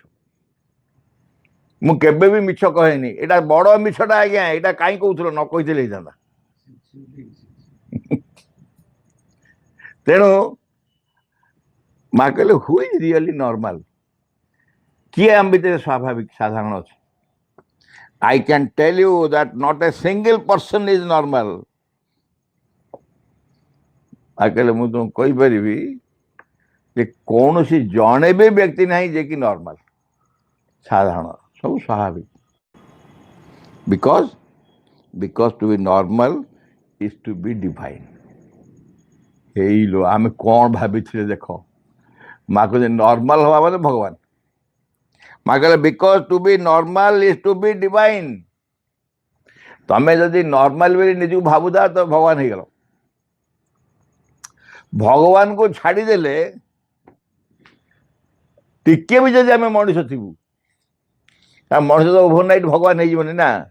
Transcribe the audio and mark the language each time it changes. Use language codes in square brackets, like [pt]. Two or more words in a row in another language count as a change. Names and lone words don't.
[or] ମୁଁ କେବେ ବି ମିଛ କହେନି, ଏଇଟା ବଡ଼ ମିଛଟା। ଆଜ୍ଞା, ଏଇଟା କାହିଁ କହୁଥିଲ? ନ କହିଥିଲେ ହେଇଥାନ୍ତା। ତେଣୁ ମା କହିଲେ, [en] Who is really normal? [or] କିଏ ଆମ ଭିତରେ ସ୍ୱାଭାବିକ ସାଧାରଣ ଅଛି? [en] I can tell you that not a single person is normal. [or] କହିଲେ ମୁଁ ତୁମକୁ କହିପାରିବି ଯେ କୌଣସି ଜଣେ ବି ବ୍ୟକ୍ତି ନାହିଁ ଯେ କି ନର୍ମାଲ, ସାଧାରଣ, ସବୁ ସ୍ୱାଭାବିକ। [en] because to be normal is to be divine. [or] ହେଇଲୋ, ଆମେ କ'ଣ ଭାବିଥିଲେ ଦେଖ। ମା କହିଲେ ନର୍ମାଲ ହବା ମାନେ ଭଗବାନ। ମା କହିଲେ [en] because to be normal is to be divine. [or] ତମେ ଯଦି ନର୍ମାଲ ବୋଲି ନିଜକୁ ଭାବୁଥା ତ ଭଗବାନ ହେଇଗଲ। ଭଗବାନଙ୍କୁ ଛାଡ଼ିଦେଲେ ଟିକେ ବି ଯଦି ଆମେ ମଣିଷ ଥିବୁ, ମଣିଷ ତ ଓଭରନାଇଟ୍ ଭଗବାନ ହେଇଯିବନି ନା।